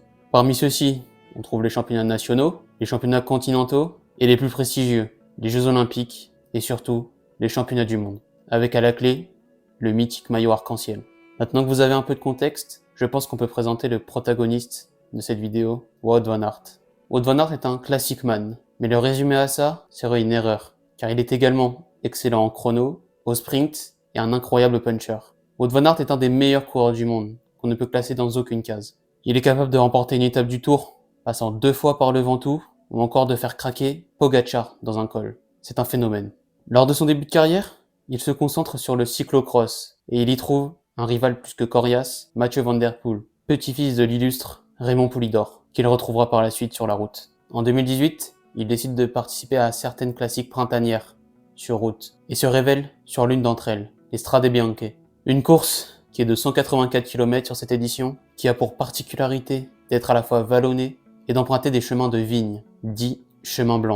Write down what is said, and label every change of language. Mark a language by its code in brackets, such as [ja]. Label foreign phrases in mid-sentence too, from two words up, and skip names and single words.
[fr] Parmi ceux-ci, on trouve les championnats nationaux, les championnats continentaux et les plus prestigieux, les Jeux Olympiques et surtout les championnats du monde, avec à la clé le mythique maillot arc-en-ciel. Maintenant que vous avez un peu de contexte, je pense qu'on peut présenter le protagoniste de cette vidéo, Wout van Aert. Wout van Aert est un [en] classic man, [fr] mais le résumer à ça serait une erreur, car il est également excellent en chrono, au sprint et un incroyable puncher. Wout van Aert est un des meilleurs coureurs du monde, qu'on ne peut classer dans aucune case. Il est capable de remporter une étape du Tour, passant 2 fois par le Ventoux, ou encore de faire craquer Pogačar dans un col. C'est un phénomène. Lors de son début de carrière, il se concentre sur le cyclocross, et il y trouve un rival plus que coriace, Mathieu van der Poel, petit-fils de l'illustre Raymond Poulidor, qu'il retrouvera par la suite sur la route. En 2018, il décide de participer à certaines classiques printanières sur route, et se révèle sur l'une d'entre elles, les Strade Bianche. Une course qui est de 184 km sur cette édition, qui a pour particularité d'être à la fois vallonnée et d'emprunter des chemins de vigne, dits chemins blancs.